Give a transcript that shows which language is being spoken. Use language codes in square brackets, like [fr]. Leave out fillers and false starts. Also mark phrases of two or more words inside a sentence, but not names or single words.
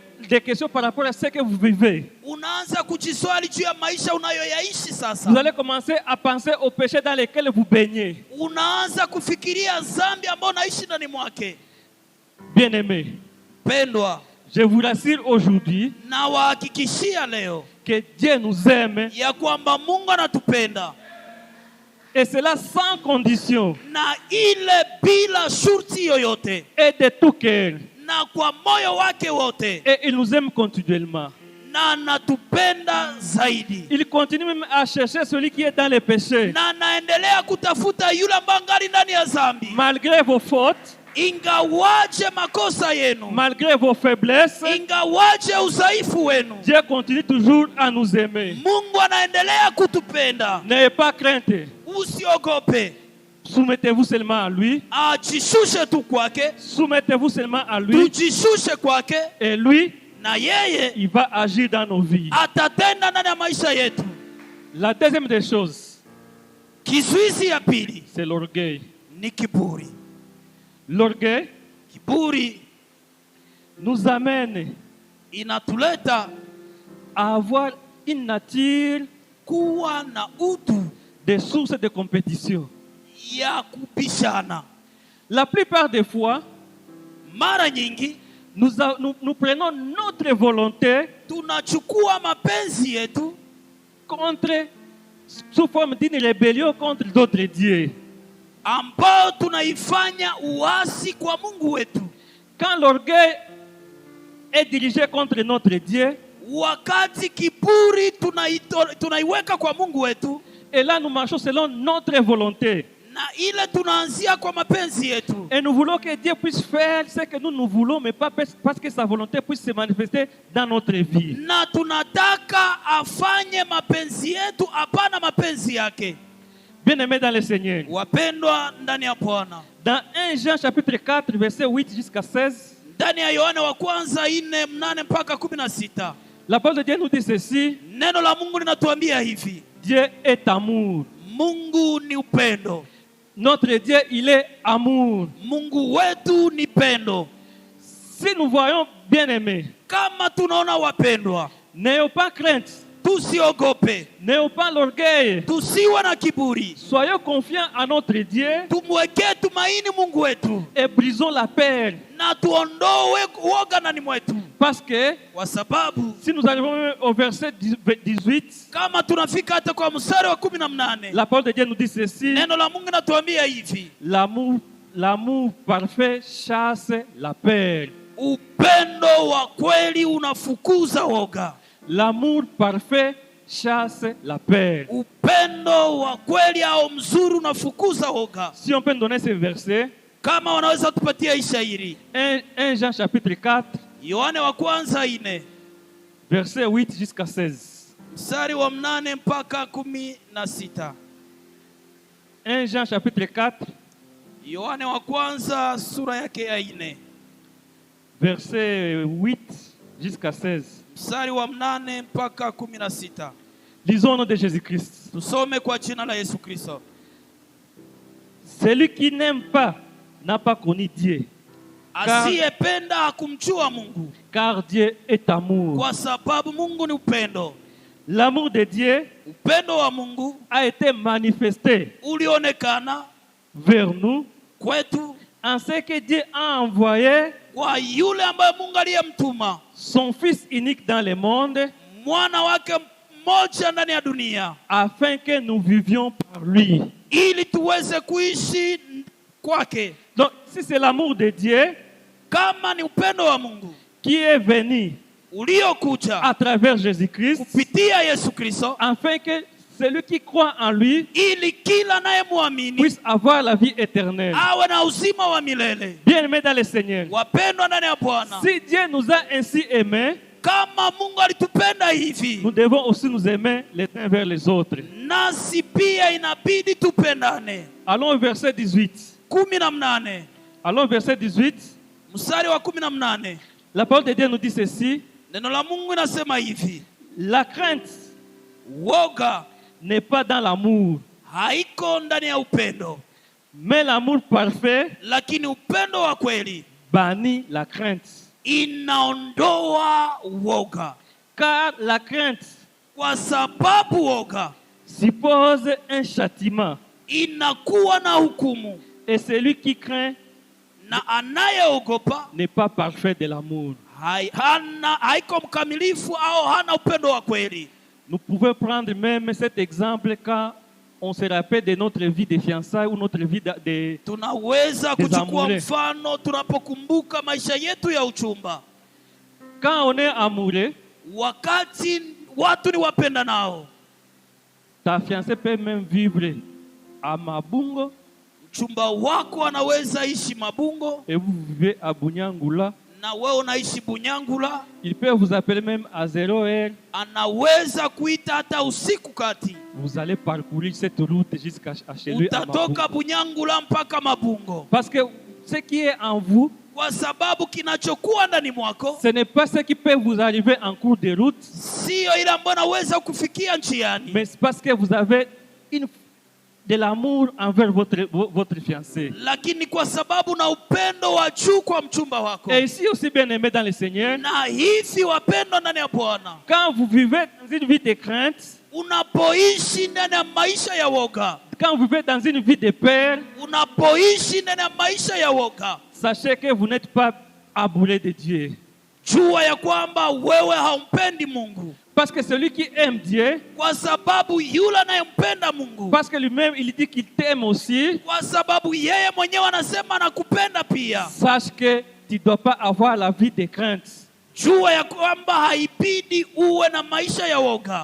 [fr] des questions par rapport à ce que vous vivez. [sw] Unaanza kujiswali juu ya maisha unayoyaishi sasa. [fr] Vous allez commencer à penser aux péchés dans lesquels vous baignez. [sw] Unaanza kufikiria dhambi ambayo unaishi ndani mwake. [fr] Bien-aimés, [sw] Pendwa, [fr] je vous rassure aujourd'hui [sw] na wahakikishia leo [fr] que Dieu nous aime, [sw] ya kwamba Mungu anatupenda, [fr] et cela sans condition [sw] na ile bila shurti yoyote, [fr] et de tout cœur. [sw] na kwa moyo wake wote, [fr] Et il nous aime continuellement. [sw] na anatupenda zaidi, [fr] Il continue même à chercher celui qui est dans les péchés. [sw] na anaendelea kutafuta yule ambaye angali ndani ya dhambi. [fr] Malgré vos fautes, [sw] Ingawaje makosa yenu, [fr] malgré vos faiblesses, [sw] ingawaje udhaifu wenu, [fr] Dieu continue toujours à nous aimer. [sw] Mungu anaendelea kutupenda. [fr] N'ayez pas crainte. [sw] Usiogope, [fr] Soumettez-vous seulement à lui. [sw] ajishushe tu kwake, [fr] Soumettez-vous seulement à lui. [sw] tujishushe kwake, [fr] Et lui, [sw] na yeye [fr] il va agir dans nos vies. [sw] atatenda ndani ya maisha yetu. [fr] La deuxième des choses, [sw] Kizuizi ya pili [fr] c'est l'orgueil. [sw] ni kiburi. [fr] L'orgueil [sw] Kiburi [fr] nous amène [sw] inatuleta [fr] à avoir une nature [sw] kuwa na utu [fr] des sources de compétition. [sw] ya kupishana. [fr] La plupart des fois, [sw] Mara nyingi [fr] nous prenons notre volonté [sw] tunachukua mapenzi yetu [fr] contre, sous forme d'une rébellion contre d'autres dieux. [sw] ambao tunaifanya uasi kwa Mungu wetu. [fr] Quand l'orgueil est dirigé contre notre Dieu, [sw] Wakati kiburi tunaiweka kwa Mungu wetu, [fr] et là nous marchons selon notre volonté. [sw] na ile tunaanzia kwa mapenzi yetu, [fr] Et nous voulons que Dieu puisse faire ce que nous voulons, mais pas parce que sa volonté puisse se manifester dans notre vie. [sw] na tunataka afanye mapenzi yetu, hapana mapenzi yake. [fr] Bien-aimés dans le Seigneur, [sw] Wapendwa ndani ya Bwana, [fr] dans 1 Jean chapitre 4, verset 8 jusqu'à 16, [sw] ndani ya Yohana wa kwanza 4:8 mpaka 16, [fr] la parole de Dieu nous dit ceci: [sw] neno la Mungu linatuambia hivi: [fr] Dieu est amour. [sw] Mungu ni upendo. [fr] Notre Dieu, il est amour. [sw] Mungu wetu ni pendo. [fr] Si nous voyons, bien-aimés, [sw] Kama tunaona wapendwa, [fr] n'ayons pas crainte, [sw] tusiogope, [fr] n'ayons pas l'orgueil. [sw] tusiwe na kiburi, [fr] Soyons confiants à notre Dieu [sw] tumwekee tumaini Mungu wetu, [fr] et brisons la peur. [sw] na tuondoe uoga ndani mwetu, [fr] Parce que [sw] kwa sababu [fr] si nous arrivons au verset 18, [sw] kama tunafika hata kwa mstari wa 18, [fr] la parole de Dieu nous dit ceci: [sw] neno la Mungu natuambia hivi: [fr] l'amour parfait chasse la peur. [sw] upendo wa kweli unafukuza woga. [fr] L'amour parfait chasse la peur. [sw] Upendo wa kweli au mzuri unafukuza woga. [fr] Si on peut donner ce verset, [sw] Kama wanaweza tupatia hii shairi, [fr] 1 Jean chapitre 4, [sw] Yohana wa kwanza 4 [fr] verset 8 jusqu'à 16. [sw] mstari wa 8 mpaka 16. [fr] 1 Jean chapitre 4, [sw] Yohana wa kwanza sura yake ya 4 [fr] verset 8 jusqu'à 16. [sw] mstari wa 8 mpaka 16. [fr] Lisons au nom de Jésus-Christ. [sw] Tusome kwa jina la Yesu Kristo. [fr] Celui qui n'aime pas n'a pas connu Dieu, [sw] Asiyependa hakumjua Mungu, [fr] car Dieu est amour. [sw] kwa sababu Mungu ni upendo. [fr] L'amour de Dieu [sw] Upendo wa Mungu [fr] a été manifesté [sw] ulionekana [fr] vers nous [sw] kwetu [fr] en ce que Dieu a envoyé [sw] kwa yule ambaye Mungu aliyemtuma [fr] son Fils unique dans le monde, [sw] mwana wake mmoja ndani ya dunia, [fr] afin que nous vivions par lui. [sw] ili tuweze kuishi kwake. [fr] Donc, si c'est l'amour de Dieu [sw] Kama ni upendo wa Mungu [fr] qui est venu [sw] uliokuja [fr] à travers Jésus-Christ, [sw] kupitia Yesu Kristo, [fr] afin que celui qui croit en lui [sw] ili kila anayemwamini [fr] puisse avoir la vie éternelle. [sw] awe na uzima wa milele. [fr] Bien-aimés dans le Seigneur, [sw] Wapendwa ndani ya Bwana, [fr] si Dieu nous a ainsi aimés, [sw] kama Mungu alitupenda hivi, [fr] nous devons aussi nous aimer les uns vers les autres. [sw] nasi pia inabidi tupendane. [fr] Allons au verset 18. [sw] 18 [fr] Allons au verset 18. [sw] mstari wa 18, [fr] La parole de Dieu nous dit ceci: [sw] neno la Mungu inasema hivi: [fr] la crainte [sw] woga [fr] n'est pas dans l'amour, [sw] haiko ndani ya upendo, [fr] mais l'amour parfait [sw] lakini upendo wa kweli [fr] bannit la crainte. [sw] inaondoa woga, [fr] Car la crainte [sw] kwa sababu woga [fr] suppose un châtiment. [sw] inakuwa na hukumu, [fr] Et celui qui craint [sw] na anayeogopa [fr] n'est pas parfait de l'amour. [sw] haiko mkamilifu au hana upendo wa kweli. [fr] Nous pouvons prendre même cet exemple quand on se rappelle de notre vie de fiançailles ou notre vie de... [sw] Tunaweza kuchukua [fr] amoureux. [sw] mfano tunapokumbuka maisha yetu ya uchumba, [fr] Quand on est amoureux, [sw] wakati watu ni wapenda nao. [fr] ta fiancée peut même vivre à Mabungo [sw] Mchumba wako anaweza ishi Mabungo [fr] et vous vivez à Bunyangula. [sw] na wewe unaishi Bunyangula. [fr] Il peut vous appeler même à 0 heure. [sw] Anaweza kuita hata usiku kati. [fr] Vous allez parcourir cette route jusqu'à chez lui à [sw] Utatoka [fr] Mabungo. [sw] Bunyangula mpaka Mabungo, [fr] Parce que ce qui est en vous, [sw] kwa sababu kinachokuwa ndani mwako [fr] ce n'est pas ce qui peut vous arriver en cours de route, [sw] sio ile ambayo naweza kufikia njiani, [fr] mais c'est parce que vous avez de l'amour envers votre fiancé. [sw] lakini kwa sababu na upendo wa juu kwa mchumba wako. [fr] Et ici aussi bien aimé dans le Seigneur, [sw] Na hivi wapendwa ndani ya Bwana, [fr] quand vous vivez dans une vie de crainte, [sw] unapoishi ndani ya maisha ya woga, [fr] quand vous vivez dans une vie de peur, [sw] unapoishi ndani ya maisha ya woga, [fr] sachez que vous n'êtes pas amoureux de Dieu. [sw] jua ya kwamba wewe haumpendi Mungu, [fr] Parce que celui qui aime Dieu, [sw] kwa sababu yule anayempenda Mungu, [fr] parce que lui-même il dit qu'il t'aime aussi, [sw] kwa sababu yeye mwenyewe anasema anakupenda pia. [fr] sache que tu ne dois pas avoir la vie de crainte. [sw] Jua ya kwamba haibidi uwe na maisha ya woga.